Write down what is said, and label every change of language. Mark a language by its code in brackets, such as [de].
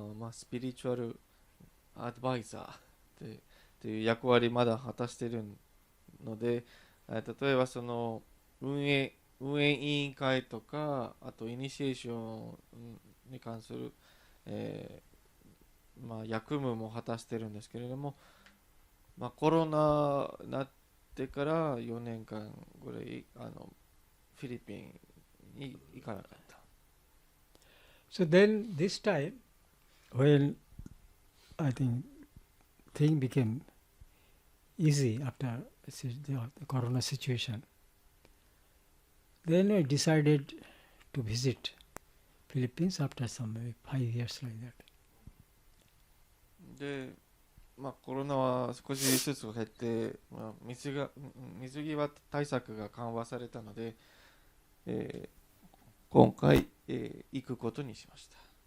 [ja] スピリチュアルアドバイザーという役割まだ果たしているので、例えばその運営委員会とか、あとイニシエーションに関する、役務も果たしているんですけれども、コロナになってから4年間ぐらいフィリピンに行かなかった。 [en] So then this time when I think thing became easy after the corona situation, Then I decided to visit Philippines after some maybe 5 years like that. [ja] で、コロナは少しずつ減って、水際対策が緩和されたので、今回、行くことにしました。